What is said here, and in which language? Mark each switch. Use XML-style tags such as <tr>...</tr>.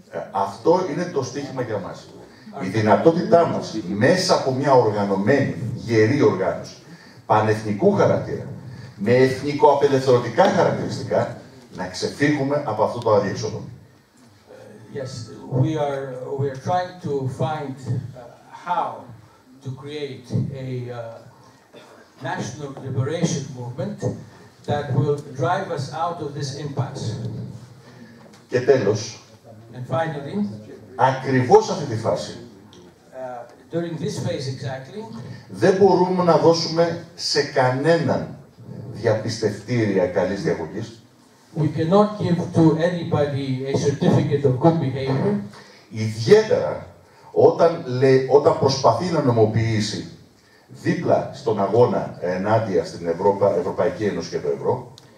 <el>Αυτό είναι το στοίχημα για μας. Η δυνατότητά μας μέσα από μια οργανωμένη, γερή οργάνωση, πανεθνικού χαρακτήρα, με εθνικοαπελευθερωτικά χαρακτηριστικά, να ξεφύγουμε από αυτό το αδιέξοδο.</el> <en>Yes, we are trying to find how to create a national liberation movement that will drive us out of this impasse.</en> <el>Και τέλος,</el> <en>And finally,</en> <el>ακριβώς αυτή τη φάση,</el> <en>during this phase exactly,</en> <el>δεν μπορούμε να δώσουμε σε κανέναν διαπιστευτήρια καλής διαγωγής.</el> <en>we cannot give to anybody a certificate of good behavior.</en> <el>Ιδιαίτερα όταν προσπαθεί να νομοποιήσει δίπλα στον αγώνα ενάντια στην Ευρωπαϊκή Ένωση και το ευρώ.</el>